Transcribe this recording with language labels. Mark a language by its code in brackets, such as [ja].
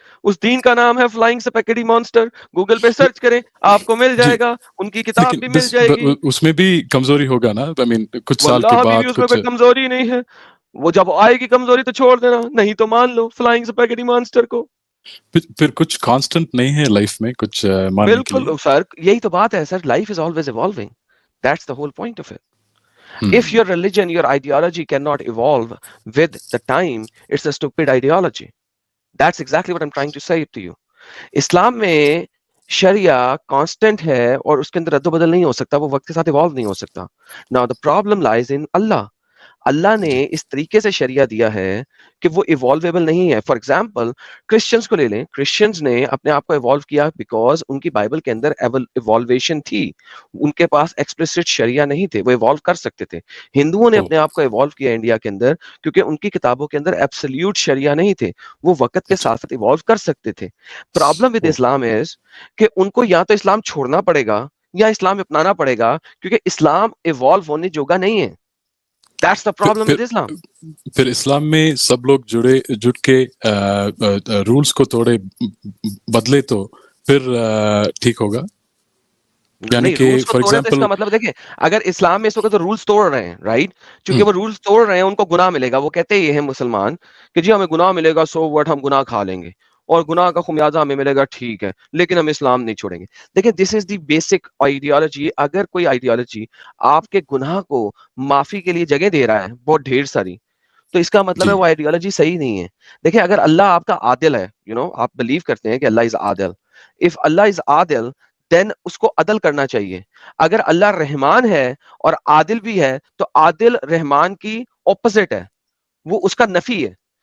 [ur] اس دین کا نام ہے فلائنگ سپیکیڈی مانسٹر. گوگل پہ سرچ کریں, آپ کو مل جائے گا, ان کی کتاب بھی مل جائے گی. اس میں بھی کمزوری ہوگا نا, [en] I mean, [ur] کچھ سال کے واللہ بعد اس میں کوئی کمزوری نہیں ہے. وہ جب آئے گی کمزوری تو چھوڑ دینا, نہیں تو مان لو فلائنگ سپیکیڈی مانسٹر کو. پھر کچھ کانسٹنٹ نہیں ہے لائف میں کچھ ماننے کے لیے. بالکل سر, یہی تو بات ہے سر, [en] Life is always evolving. That's the whole point of it. If your religion, your ideology cannot evolve with the time, it's a stupid ideology. That's exactly what I'm trying to say to you. [ur] اسلام میں شریعہ constant ہے اور اس کے اندر رد و بدل نہیں ہو سکتا, وہ وقت کے ساتھ ایوالو نہیں ہو سکتا. [en] Now the problem lies in Allah. [ur] اللہ نے اس طریقے سے شریعہ دیا ہے کہ وہ ایوالویبل نہیں ہے. [en] for example [ur] کرسچنس کو لے لیں, کرسچنس نے اپنے آپ کو ایوالو کیا بیکاز ان کی بائبل کے اندر ایوالویشن تھی, ان کے پاس ایکسپلسٹ شریعہ نہیں تھے, وہ ایوالو کر سکتے تھے. ہندوؤں نے اپنے آپ کو ایوالو کیا انڈیا کے اندر کیونکہ ان کی کتابوں کے اندر ایبسلیوٹ شریعہ نہیں تھے, وہ وقت کے ساتھ ساتھ ایوالو کر سکتے تھے. [en] problem with Islam is [ur] کہ ان کو یا تو اسلام چھوڑنا پڑے گا یا اسلام اپنانا پڑے گا, کیونکہ اسلام ایوالو ہونے جوگا نہیں ہے. [en] That's the problem with Islam. [ur] پھر اسلام میں سب لوگ جٹ کے رولز کو توڑے بدلے تو پھر ٹھیک ہوگا. یعنی کہ [en] for example, [ur] اس کا مطلب دیکھیں, اگر اسلام میں اس وقت رولز توڑ رہے ہیں, رائٹ, چونکہ وہ رولز توڑ رہے ہیں ان کو گناہ ملے گا. وہ کہتے یہ ہیں مسلمان کہ جی ہمیں گناہ ملے گا, [en] so what, [ur] ہم گناہ کھا لیں گے اور گناہ کا خمیازہ ہمیں ملے گا, ٹھیک ہے, لیکن ہم اسلام نہیں چھوڑیں گے. دیکھیں, [en] This is the basic ideology. [ur] اگر کوئی آئیڈیالوجی آپ کے گناہ کو معافی کے لیے جگہ دے رہا ہے بہت ڈھیر ساری, تو اس کا مطلب ہے وہ آئیڈیالوجی صحیح نہیں ہے. دیکھیں, اگر اللہ آپ کا عادل ہے, آپ بلیو کرتے ہیں کہ اللہ از عادل, [en] if Allah is عادل then [ur] اس کو عدل کرنا چاہیے. اگر اللہ رحمان ہے اور عادل بھی ہے تو عادل رحمان کی اپوزٹ ہے, وہ اس کا نفی ہے.